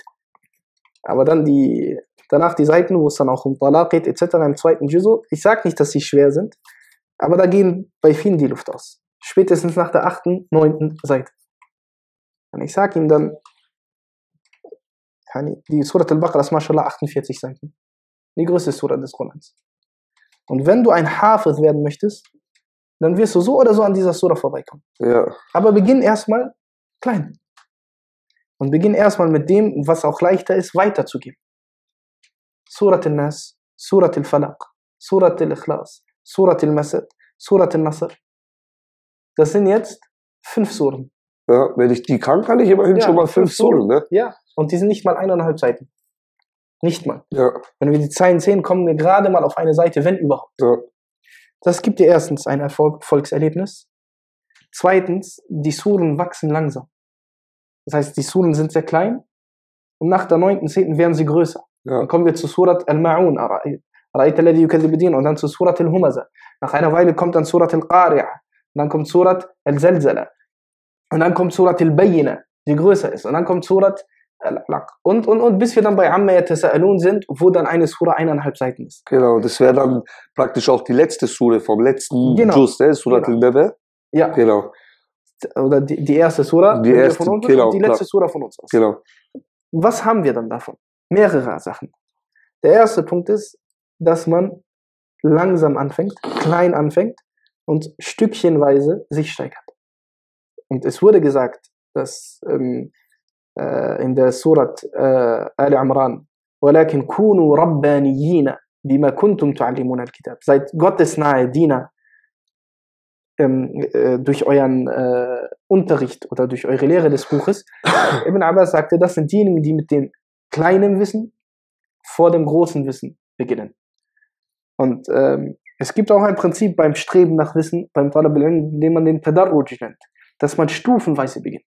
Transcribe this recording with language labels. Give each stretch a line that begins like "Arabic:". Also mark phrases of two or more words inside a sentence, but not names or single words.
German: Aber dann danach die Seiten, wo es dann auch um Talaq geht, etc. im zweiten Juzu, ich sage nicht, dass sie schwer sind, aber da gehen bei vielen die Luft aus. Spätestens nach der 8., 9. Seite. Und ich sage ihm dann, die Surat al-Baqarah ist mashallah 48 Seiten. Die größte Surat des Korans. Und wenn du ein Hafiz werden möchtest, dann wirst du so oder so an dieser Surah vorbeikommen. Ja. Aber beginn erstmal klein. Und beginn erstmal mit dem, was auch leichter ist, weiterzugeben. Surat al-Nas, Surat al-Falaq, Surat al-Ikhlas, Surat al-Masad, Surat al-Nasr. Das sind jetzt 5 Suren. Ja, wenn ich die kann ich immerhin schon mal 5 Suren, ne? Ja, und die sind nicht mal 1,5 Seiten. Nicht mal. Ja. Wenn wir die Zeilen sehen, kommen wir gerade mal auf eine Seite, wenn überhaupt. Ja. Das gibt dir erstens ein Erfolgserlebnis. Zweitens, die Suren wachsen langsam. Das heißt, die Suren sind sehr klein und nach der 9., 10. werden sie größer. Ja. Dann kommen wir zu Surat al-Ma'un, und dann zu Surat al-Humaza. Nach einer Weile kommt dann Surat al-Qari'ah. Und dann kommt Surat al-Zalzala. Und dann kommt Surat al-Bayyina, die größer ist. Und dann kommt Surat al-Alaq. Und bis wir dann bei Amma yatasa'alun sind, wo dann eine Sura 1,5 Seiten ist. Genau, das wäre dann praktisch auch die letzte Sura vom letzten Juz, ne? Surat al-Naba. Ja. Genau. Oder die erste Sura von uns und die letzte Sura von uns aus. Genau. Was haben wir dann davon? Mehrere Sachen. Der erste Punkt ist, dass man langsam anfängt, klein anfängt und stückchenweise sich steigert. Und es wurde gesagt, dass in der Surat Al-Imran
Arabic: وَلَكِنْ كُونُوا رَبَّانِيِّينَ بِمَا كُنْتُمْ تُعَلِّمُونَ الْكِتَابِ.
German: Seid gottesnahe Diener durch euren Unterricht oder durch eure Lehre des Buches. Ibn Abbas sagte, das sind diejenigen, die mit dem kleinen Wissen vor dem großen Wissen beginnen. Und es gibt auch ein Prinzip beim Streben nach Wissen, beim
Arabic: طلب العلم,
German: den man den Tadarruj nennt, dass man stufenweise beginnt.